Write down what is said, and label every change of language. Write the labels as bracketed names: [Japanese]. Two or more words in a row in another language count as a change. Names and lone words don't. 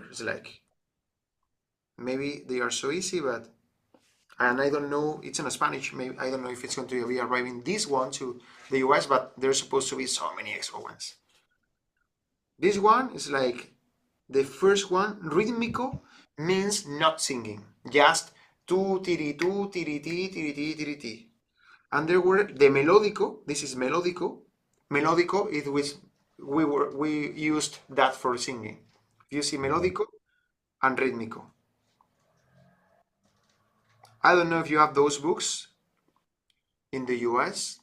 [English] It's like maybe they are so easy, but and I don't know. It's in Spanish. Maybe I don't know if it's going to be arriving this one to the US, but there's supposed to be so many extra ones. This one is like the first one. Rítmico means not singing, just tu tiri tu tiri ti tiri ti tiri ti. And there were the melódico. This is melódico. Melódico is which we used that for singing. You see melódico and rítmico. I don't know if you have those books in the US.